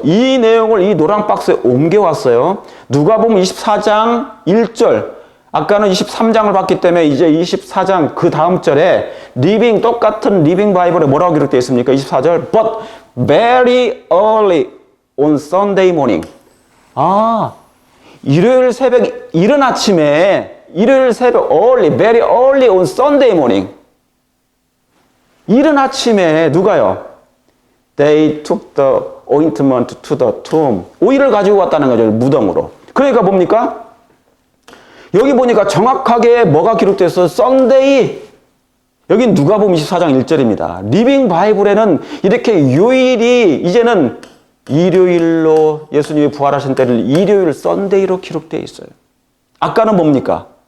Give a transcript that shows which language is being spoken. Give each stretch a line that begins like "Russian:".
Korean: 이 내용을 이 노란 박스에 옮겨왔어요. 누가복음 24장 1절. 아까는 23장을 봤기 때문에 이제 24장 그 다음 절에 똑같은 리빙 바이블에 뭐라고 기록되어 있습니까? 24절.
English: But very early on Sunday morning.
Korean: 아, 일요일 새벽, 이른 아침에, 일요일 새벽,
English: very early on Sunday morning.
Korean: 이른 아침에 누가요?
English: They took the ointment to the tomb.
Korean: 오일을 가지고 왔다는 거죠. 무덤으로. 그러니까 뭡니까? 여기 보니까 정확하게 뭐가 기록됐어요?
English: Sunday.
Korean: 여긴 누가복음 24장 1절입니다. 리빙 바이블에는 이렇게 요일이 이제는 일요일로 예수님이 부활하신 때를 일요일 썬데이로 기록되어 있어요. 아까는 뭡니까?